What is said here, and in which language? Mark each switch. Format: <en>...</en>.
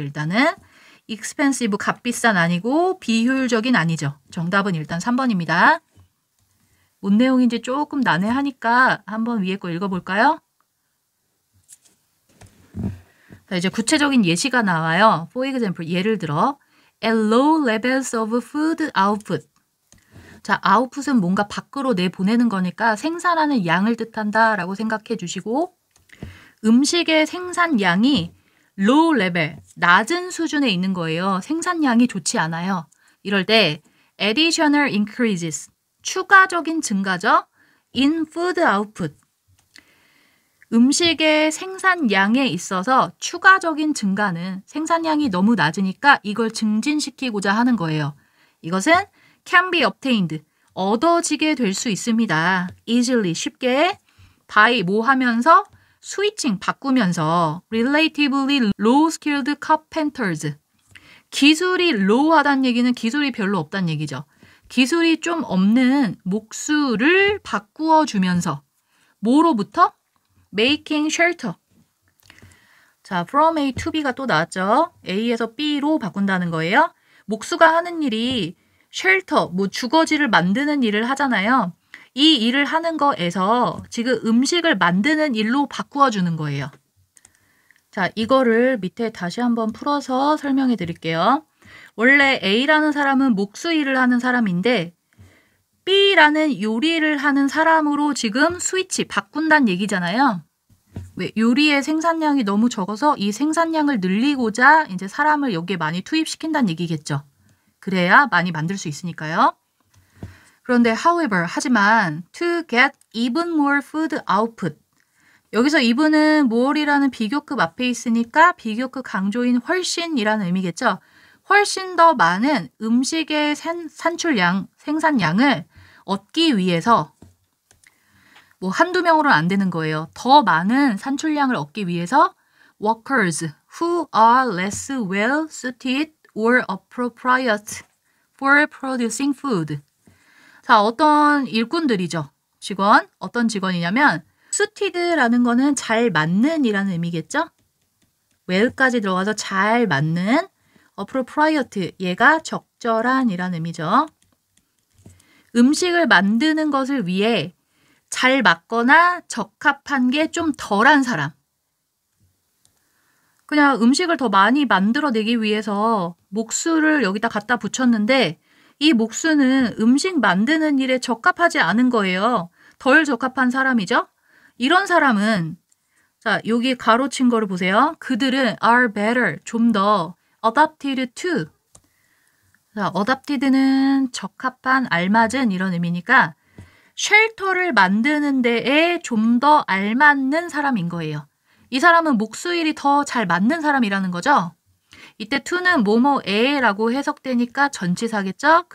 <ko>일단은 expensive, 값비싼 아니고 비효율적인 아니죠. 정답은 일단 3번입니다. 뭔 내용인지 조금 난해하니까 한번 위에 거 읽어볼까요? 자, 이제 구체적인 예시가 나와요.</ko> <en>For example,</en> <ko>예를 들어</ko> <en>at low levels of food output.</en> <ko>자, output은 뭔가 밖으로 내보내는 거니까 생산하는 양을 뜻한다 라고 생각해 주시고 음식의 생산량이 low level, 낮은 수준에 있는 거예요. 생산량이 좋지 않아요. 이럴 때</ko> <en>additional increases,</en> <ko>추가적인 증가죠.</ko> <en>in food output.</en> <ko>음식의 생산량에 있어서 추가적인 증가는 생산량이 너무 낮으니까 이걸 증진시키고자 하는 거예요. 이것은</ko> <en>can be obtained,</en> <ko>얻어지게 될 수 있습니다. easily, 쉽게, by 뭐 하면서, 스위칭, 바꾸면서,</ko> <en>relatively low skilled carpenters.</en> <ko>기술이 low하다는 얘기는 기술이 별로 없다는 얘기죠. 기술이 좀 없는 목수를 바꾸어 주면서 뭐로부터?</ko> <en>making shelter.</en> <ko>자, from A to B가 또 나왔죠. A에서 B로 바꾼다는 거예요. 목수가 하는 일이 shelter, 뭐 주거지를 만드는 일을 하잖아요. 이 일을 하는 거에서 지금 음식을 만드는 일로 바꾸어 주는 거예요. 자, 이거를 밑에 다시 한번 풀어서 설명해 드릴게요. 원래 A라는 사람은 목수 일을 하는 사람인데 B라는 요리를 하는 사람으로 지금 스위치 바꾼다는 얘기잖아요. 왜? 요리의 생산량이 너무 적어서 이 생산량을 늘리고자 이제 사람을 여기에 많이 투입시킨다는 얘기겠죠. 그래야 많이 만들 수 있으니까요. 그런데</ko> <en>however,</en> <ko>하지만</ko> <en>to get even more food output.</en> <ko>여기서 even은 more이라는 비교급 앞에 있으니까 비교급 강조인 훨씬이라는 의미겠죠. 훨씬 더 많은 음식의 산출량, 생산량을 얻기 위해서 뭐 한두 명으로는 안 되는 거예요.</ko> <en>더 많은 산출량을 얻기 위해서 workers who are less well suited or appropriate for producing food.</en> <ko>자, 어떤 일꾼들이죠. 직원. 어떤 직원이냐면 suited라는 거는 잘 맞는 이라는 의미겠죠. well까지 들어가서 잘 맞는 appropriate, 얘가 적절한 이라는 의미죠. 음식을 만드는 것을 위해 잘 맞거나 적합한 게 좀 덜한 사람. 그냥 음식을 더 많이 만들어내기 위해서 목수를 여기다 갖다 붙였는데 이 목수는 음식 만드는 일에 적합하지 않은 거예요. 덜 적합한 사람이죠. 이런 사람은 자 여기 가로친 거를 보세요. 그들은</ko> <en>are better,</en> <ko>좀 더</ko> <en>adapted to.</en> <ko>자, adapted는 적합한, 알맞은 이런 의미니까 쉘터를 만드는 데에 좀 더 알맞는 사람인 거예요. 이 사람은 목수일이 더 잘 맞는 사람이라는 거죠. 이때 to는 뭐뭐에라고 해석되니까 전치사겠죠?</ko>